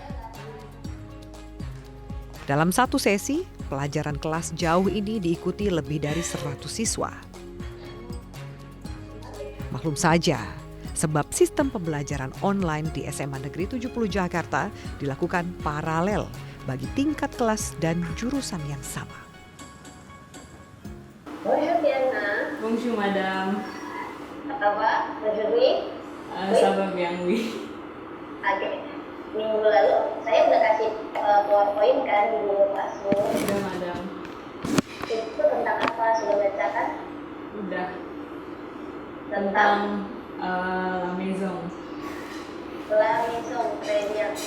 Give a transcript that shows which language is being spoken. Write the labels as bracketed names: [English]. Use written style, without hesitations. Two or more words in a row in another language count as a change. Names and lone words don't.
[Indonesian] Dalam satu sesi, pelajaran kelas jauh ini diikuti lebih dari 100 siswa. Maklum saja, sebab sistem pembelajaran online di SMA Negeri 70 Jakarta dilakukan paralel bagi tingkat kelas dan jurusan yang sama. [French] Bonjour Diana. Bonjour madame. [Indonesian] Apa kabar? [French] Aujourd'hui? Ça va bien, oui. [Indonesian] Oke. Minggu lalu saya udah kasih PowerPoint kan di Google Classroom. Udah madame. Itu tentang apa? Sudah baca kan? Udah. Tentang [French] La Maison. La Maison, très bien.